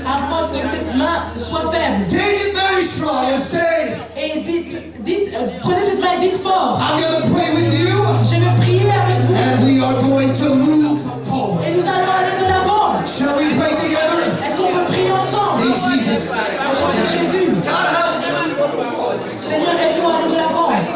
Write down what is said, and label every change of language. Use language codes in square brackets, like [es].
[fr] afin que cette main soit faible. [en] Take it very strong and say, [fr] Et prenez cette main et dites fort. [en] I'm going to pray with you. [fr] Je vais prier avec vous. [en] And we are going to move forward. [fr] Et nous allons aller de l'avant. [en] Shall we pray together? [fr] Est-ce qu'on peut prier ensemble? [en] In Jesus' name. [fr] Au nom de Jésus. [en] God help us. [fr] Seigneur, aide-nous à aller de l'avant.